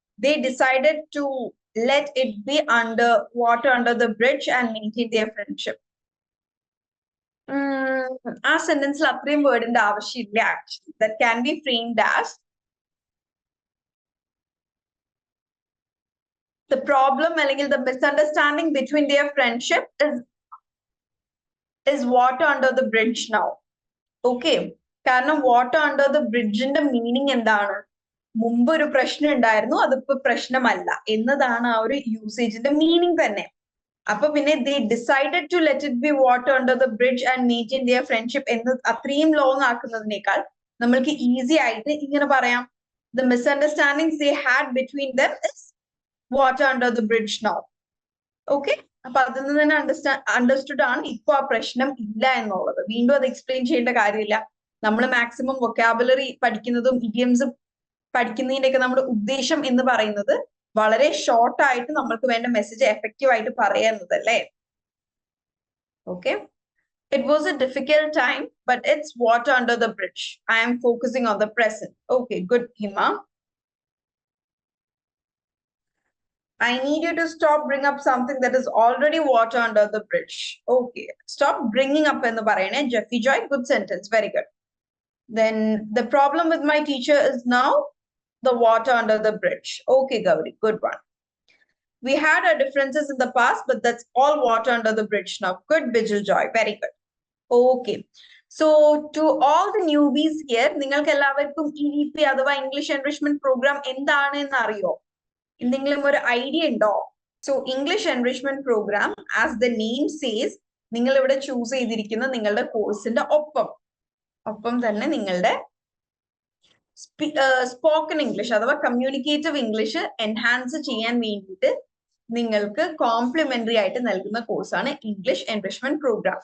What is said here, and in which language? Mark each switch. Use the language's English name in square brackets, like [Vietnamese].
[English] They decided to let it be under water under the bridge and maintain their friendship. [Malayalam] ആ സെന്റൻസിൽ അത്രയും വേർഡിന്റെ ആവശ്യമില്ല. [English] actually that can be framed as the problem [Malayalam] അല്ലെങ്കിൽ [English] the misunderstanding between their friendship is water under the bridge now. [Malayalam] Okay, കാരണം water under the bridgeന്റെ meaning എന്താണ്? മുമ്പ് ഒരു പ്രശ്നം ഉണ്ടായിരുന്നു, അതിപ്പോ പ്രശ്നമല്ല എന്നതാണ് ആ ഒരു യൂസേജിന്റെ മീനിങ് തന്നെ. അപ്പൊ പിന്നെ [English] they decided to let it be water under the bridge and maintain their friendship [Malayalam] എന്ന് അത്രയും ലോങ് ആക്കുന്നതിനേക്കാൾ നമ്മൾക്ക് ഈസി ആയിട്ട് ഇങ്ങനെ പറയാം, [English] the misunderstandings they had between them is water under the bridge now. [Malayalam] Okay, അപ്പൊ അതിൽ നിന്ന് തന്നെ അണ്ടർസ്റ്റുഡ് ആണ് ഇപ്പൊ ആ പ്രശ്നം ഇല്ല എന്നുള്ളത്. വീണ്ടും അത് എക്സ്പ്ലെയിൻ ചെയ്യേണ്ട കാര്യമില്ല. നമ്മൾ മാക്സിമം വൊക്കാബുലറി പഠിക്കുന്നതും ഇഡിയംസും പഠിക്കുന്നതിന്റെ ഒക്കെ നമ്മുടെ ഉദ്ദേശം എന്ന് പറയുന്നത് വളരെ ഷോർട്ട് ആയിട്ട് നമ്മൾക്ക് വേണ്ട മെസ്സേജ് എഫക്റ്റീവ് ആയിട്ട് പറയുന്നതല്ലേ. [English] Okay, it was a difficult time but it's water under the bridge. I am focusing on the present. Okay, good, Hima. I need you to stop bring up something that is already water under the bridge. Okay, stop bringing up [Malayalam] എന്ന് പറയണേ. [English] Jeffy Joy, good sentence, very good. Then the problem with my teacher is now the water under the bridge. Okay, Gauri, good one. We had our differences in the past, but that's all water under the bridge now. Good, Bijal Joy, very good. Okay, so to all the newbies here, [Malayalam] നിങ്ങൾക്ക് എല്ലാവർക്കും EVP അഥവാ English enrichment programme എന്താണ് എന്ന് അറിയോ? എന്തെങ്കിലും ഒരു idea ഉണ്ടോ? So English enrichment programme as the name says, നിങ്ങൾ ഇവിടെ ചൂസ് ചെയ്തിരിക്കുന്ന നിങ്ങളുടെ കോഴ്സിന്റെ ഒപ്പം തന്നെ നിങ്ങളുടെ സ്പോക്കൺ ഇംഗ്ലീഷ് അഥവാ കമ്മ്യൂണിക്കേറ്റീവ് ഇംഗ്ലീഷ് എൻഹാൻസ് ചെയ്യാൻ വേണ്ടിയിട്ട് നിങ്ങൾക്ക് കോംപ്ലിമെന്ററി ആയിട്ട് നൽകുന്ന കോഴ്സാണ് ഇംഗ്ലീഷ് എൻറിച്ച്മെന്റ് പ്രോഗ്രാം.